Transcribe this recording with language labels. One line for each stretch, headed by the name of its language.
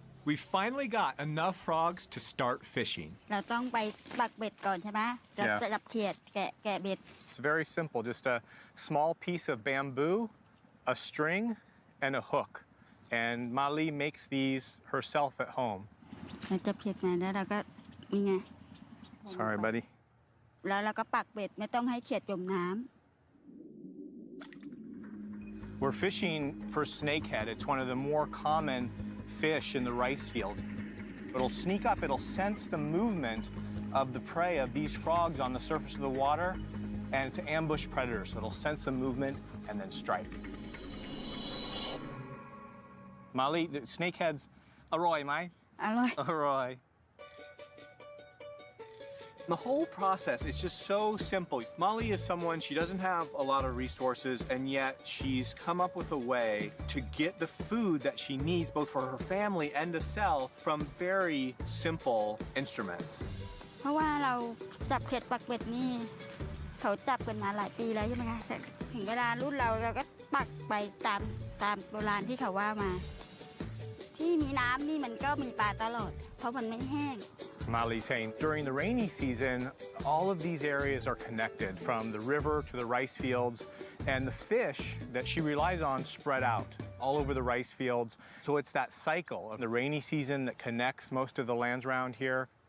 English: We finally got enough frogs to start fishing.
Thai: เราต้องไปปักเบ็ดก่อนใช่ไหมจะจับเขียดแกะเบ็ด
English: It's very simple, just a small piece of bamboo, a string, and a hook. And Mali makes these herself at home.
Thai: เราจับเขียดมาแล้วเราก็นี่ไง
English: Sorry, buddy.
Thai: แล้วเราก็ปักเบ็ดไม่ต้องให้เขียดจมน้ำ
English: We're fishing for snakehead. It's one of the more common fish in the rice field. It'll sneak up, it'll sense the movement of the prey of these frogs on the surface of the water, and to ambush predators. So it'll sense the movement and then strike. Mali, the snakeheads,
Thai: aroy, mai? อร่อย Aroy.
English: The whole process is just so simple. Molly is someone, she doesn't have a lot of resources, and yet she's come up with a way to get the food that she needs, both for her family and to sell, from very simple instruments.
Thai: เพราะว่าเราจับเขียดปักเบ็ดนี่เขาจับกันมาหลายปีแล้วใช่ไหมคะแต่ถึงเวลารุ่นเราก็ปักไปตามโบราณที่เขาว่ามา ที่มีน้ำนี่มันก็มีปลาตลอดเพราะมันไม่แห้ง
English: Mali's saying during the rainy season, all of these areas are connected from the river to the rice fields, and the fish that she relies on spread out all over the rice fields. So it's that cycle of the rainy season that connects most of the lands around here.